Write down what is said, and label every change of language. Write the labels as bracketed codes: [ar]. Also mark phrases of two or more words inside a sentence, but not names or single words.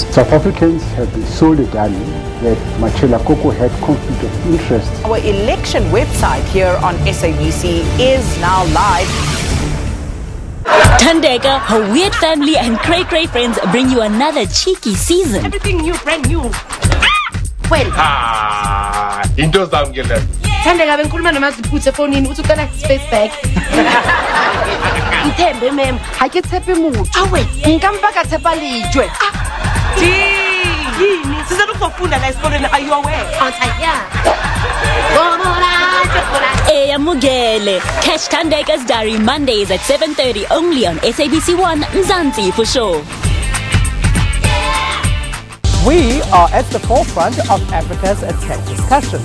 [en] South Africans have been sold a dummy that Machela Koko had conflict of interest. Our election website here on SABC is now live. Tandeka, her weird family and cray-cray friends bring you another cheeky season. Everything new, brand new. Well. [zu] Into zamgela. Tandeka bengikhuluma nomaziputhe efonini uthi ucela [en] space bag. [zu] Ithembe mem, [st] ha ke tshepe motho. Awe, nkampa ka tshepa lejwe. [zu] Yini? Siza ukufunda la esikoleni, [en] are you aware? Mugele. Catch Tandeka's Diary Mondays at 7:30 only on SABC1 Mzansi for sure. We are at the forefront of Africa's tech discussion.